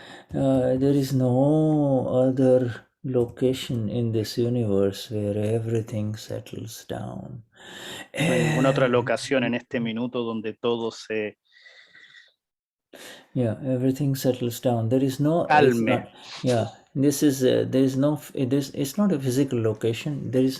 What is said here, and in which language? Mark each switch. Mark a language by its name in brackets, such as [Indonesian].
[English] There is no other location in this universe where everything settles down. [Spanish] No hay ninguna otra locación en este minuto donde todo se... [English] Yeah, everything settles down. There is no... [French] Calme. [English] This is... it's not a physical location.